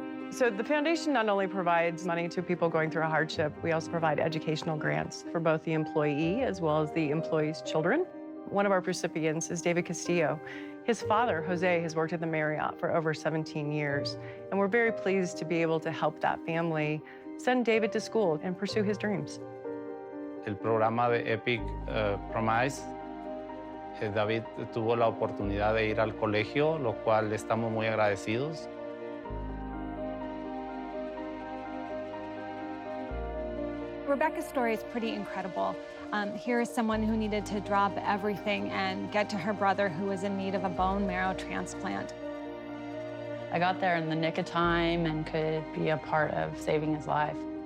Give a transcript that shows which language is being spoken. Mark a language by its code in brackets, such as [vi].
[en] So the foundation not only provides money to people going through a hardship, we also provide educational grants for both the employee as well as the employee's children. One of our recipients is David Castillo. His father, Jose, has worked at the Marriott for over 17 years, and we're very pleased to be able to help that family send David to school and pursue his dreams. [es] El programa de Epic Promise, David tuvo la oportunidad de ir al colegio, lo cual estamos muy agradecidos. [en] Rebecca's story is pretty incredible. Here is someone who needed to drop everything and get to her brother who was in need of a bone marrow transplant. I got there in the nick of time and could be a part of saving his life.